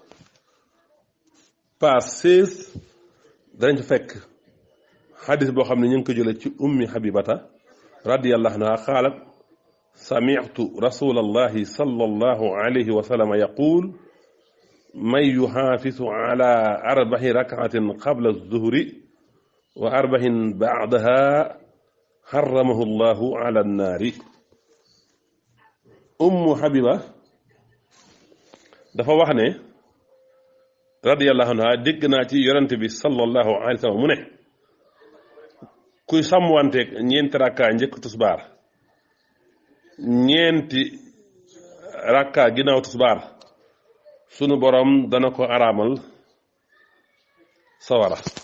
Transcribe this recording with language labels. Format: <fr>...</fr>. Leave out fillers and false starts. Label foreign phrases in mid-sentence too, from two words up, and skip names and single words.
<wo>page 16 danañ fa fekk xadis boo xam ne ñu ngi ko jële ci</wo> <ar>أم حبيبة رضي الله عنها قالت سمعت رسول الله صلى الله عليه وسلم يقول من يحافظ على أربع ركعات قبل الظهر وأربع بعدها حرمه الله على النار</ar> <wo>ummu habiba dafa wax ne</wo> <ar>رضي الله عنها</ar> <wo>dégg naa ci yonent bi</wo> <ar>صلى الله عليه وسلم</ar> <wo>mu ne kuy sàmmwanteeg ñeenti rakka njëkk tusbaar ñeenti rakka ginnaaw tusbaar sunu borom dana ko araamal sawara</wo>